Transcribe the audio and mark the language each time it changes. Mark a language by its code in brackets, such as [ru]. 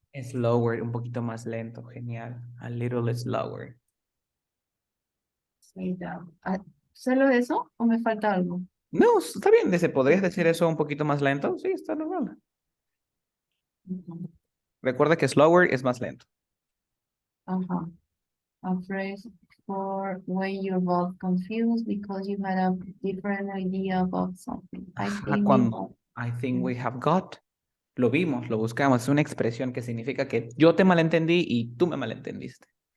[es] Slower, un poquito más lento, genial. [en] A little slower. Say that. [es] ¿Solo eso o me falta algo? No, está bien, ¿podrías decir eso un poquito más lento? Sí, está normal. Recuerda que slower es más lento. Ajá. [en] A phrase for when you're both confused because you had a different idea about something. I think we have got. [es] Lo vimos, lo buscamos. Es una expresión que significa que yo te malentendí y tú me malentendiste.